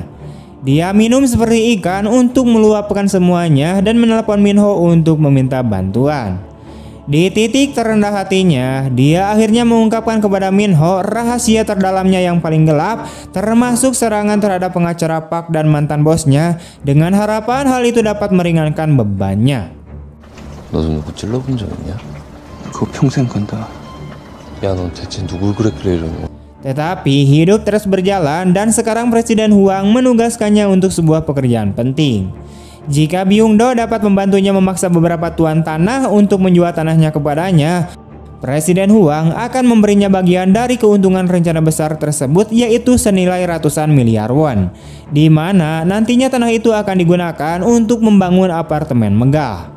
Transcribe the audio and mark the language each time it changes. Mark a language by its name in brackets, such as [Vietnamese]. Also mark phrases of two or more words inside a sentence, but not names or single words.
[Indonesian] Dia minum seperti ikan untuk meluapkan semuanya dan menelpon Min Ho untuk meminta bantuan. Di titik terendah hatinya, dia akhirnya mengungkapkan kepada Min Ho rahasia terdalamnya yang paling gelap, termasuk serangan terhadap pengacara Park dan mantan bosnya, dengan harapan hal itu dapat meringankan bebannya. [Korean] 너도 누구 찔러본 적 있냐? 그거 평생 간다. 야, 넌 대체 누굴 그랬길래 이러는 거야? [Indonesian] Tetapi hidup terus berjalan dan sekarang Presiden Huang menugaskannya untuk sebuah pekerjaan penting. Jika Byung Do dapat membantunya memaksa beberapa tuan tanah untuk menjual tanahnya kepadanya, Presiden Huang akan memberinya bagian dari keuntungan rencana besar tersebut, yaitu senilai ratusan miliar won, di mana nantinya tanah itu akan digunakan untuk membangun apartemen megah.